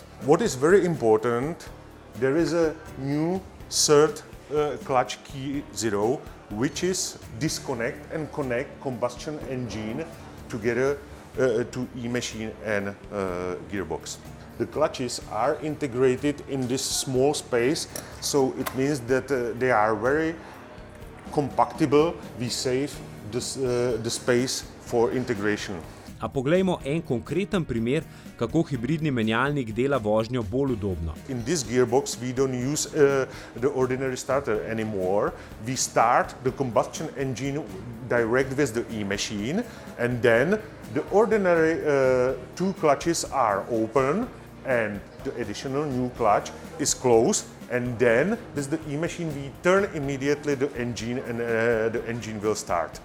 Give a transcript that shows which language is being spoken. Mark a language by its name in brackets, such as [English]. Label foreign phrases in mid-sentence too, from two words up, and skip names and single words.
[English] What is very important, there is a new third clutch key 0, which is disconnect and connect combustion engine together to e-machine and gearbox. The clutches are integrated in this small space, so it means that they are very compatible. We save the space for integration. [Slovenian] A poglejmo en konkreten primer, kako hibridni menjalnik dela vožnjo bolj udobno. [English] In this gearbox we don't use the ordinary starter anymore. We start the combustion engine direct with the e-machine, and then the ordinary two clutches are open and the additional new clutch is closed, and then with the e-machine we turn immediately the engine and the engine will start.